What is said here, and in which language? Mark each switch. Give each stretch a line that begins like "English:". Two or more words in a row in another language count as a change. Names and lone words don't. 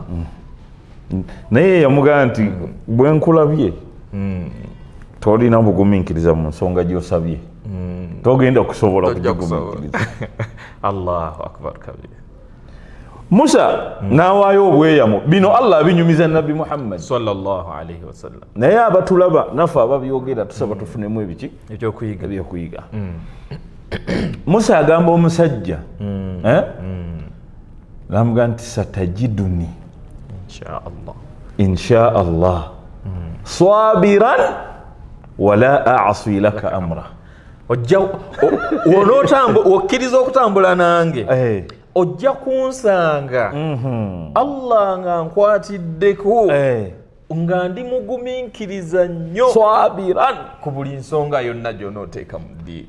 Ganda: naye yamugamba nti bwe nkulabye tolina bugumiikiriza mu nsonga gy'osabye togenda kusobola kugigumiikiriza
Arabic: الله أكبر كبير
Ganda: Musa n'awaayo obweyamo bino Allah abinyumiza nabbi Muhammad
Arabic: صلى الله عليه وسلم
Ganda: naye abatulaba naffe ababyogera tusaba tufunemu ebyokuyiga Musa agamba omusajja n'amugamba nti
Arabic: ستجدني إن شاء الله صابرا ولا أعصي لك أمرا
Ganda: okkiriza okutambula nange ojja kunsanga Allah nga nkwatiddeko nga ndi mugumiikiriza nnyo sabiran ku buli nsonga yonna gy'onooteeka mu ddiiro